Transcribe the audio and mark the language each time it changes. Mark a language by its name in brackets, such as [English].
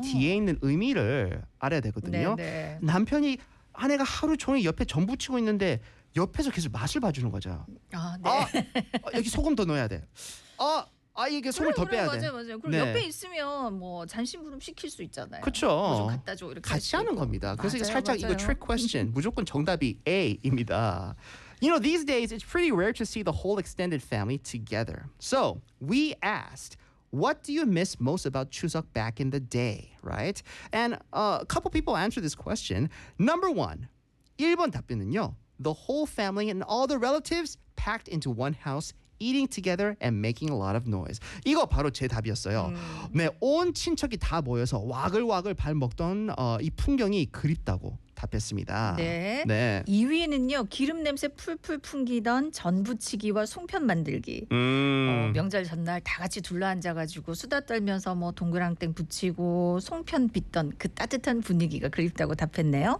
[Korean] 뒤에 있는 의미를 알아야 되거든요. 네네. 남편이 아내가 하루 종일 옆에 전 부치고 있는데 옆에서 계속 맛을 봐주는 거죠. 아, 네. 아, 여기 소금 더 넣어야 돼. 아, 이게 소금 더 빼야 돼. 맞아요, 맞아요. 그럼 네. 옆에 있으면 뭐 잔심부름 시킬 수 있잖아요. 그렇죠. 뭐 좀 갖다 줘 이렇게. 같이 하는 겁니다. 맞아요, 그래서 이게 살짝 맞아요. 이거 [English] trick question. [Korean] 무조건 정답이 A입니다. [English] You know, these days it's pretty rare to see the whole extended family together. So we asked, what do you miss most about Chuseok back in the day, right? And a couple people answered this question. Number one, [Korean] 1번 답변은요. [English] The whole family and all the relatives packed into one house, eating together and making a lot of noise. [Korean] 이거 바로 제 답이었어요. 네, 온 친척이 다 모여서 와글와글 밥 먹던 이 풍경이 그립다고 답했습니다. 네. 네. 2위는요. 기름 냄새 풀풀 풍기던 전부치기와 송편 만들기. 명절 전날 다 같이 둘러앉아가지고 수다 떨면서 뭐 동그랑땡 부치고 송편 빚던 그 따뜻한 분위기가 그립다고 답했네요.